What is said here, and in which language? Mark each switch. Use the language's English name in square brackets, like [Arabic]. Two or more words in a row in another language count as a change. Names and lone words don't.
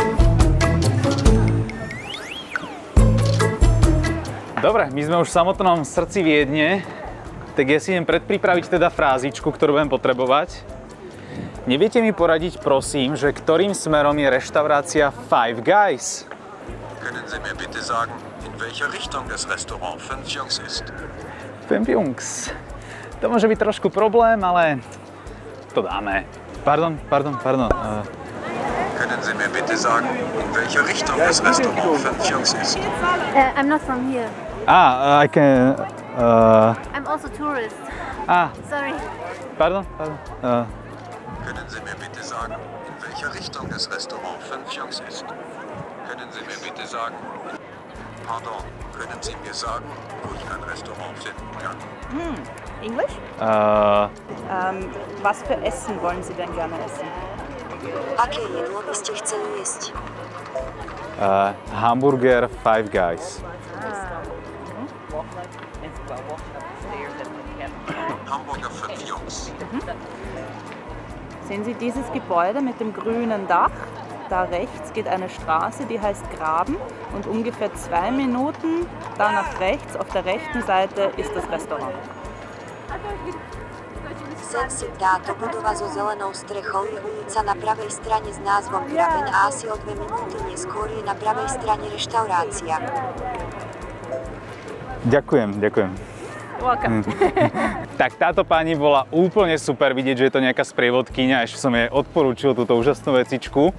[Slovak] Dobre, my sme už v samotnom srdci Viedne, tak ja si idem predpripraviť teda frázičku, ktorú budem potrebovať. Neviete mi poradiť, prosím, že ktorým smerom je reštaurácia Five Guys? [German] Können Sie mir bitte sagen, in welcher Richtung das Restaurant Fünf Jungs ist? Fünf Jungs. [Slovak] To môže byť trošku problém, ale to dáme. Pardon. Können Sie mir bitte sagen, in welcher Richtung das Restaurant Fünf Jungs ist? [English] I'm not from here. I can... I'm also tourist. Sorry. [German] Pardon. Können Sie mir bitte sagen, in welcher Richtung das Restaurant Fünf Jungs ist? Können Sie mir bitte sagen... Pardon, können Sie mir sagen, wo ich ein Restaurant finden kann? Englisch? Was für Essen wollen Sie denn gerne essen? [Slovak] Aké jedlo by ste chceli jesť? [German] Hamburger Five Guys. Hamburger Fünf Jungs. Sehen Sie dieses Gebäude mit dem grünen Dach? Da rechts geht eine Straße, die heißt Graben und ungefähr 2 Minuten da nach rechts, auf der rechten Seite ist das Restaurant. [Slovak] Sem si táto budova so zelenou strechou je ulica na pravej strane s názvom Graben a asi o 2 minúty neskôr je na pravej strane reštaurácia. Ďakujem. Welcome. Tak táto pani bola úplne super, vidieť, že je to nejaká sprievodkyňa, ešte som jej odporúčil túto úžasnú vecičku.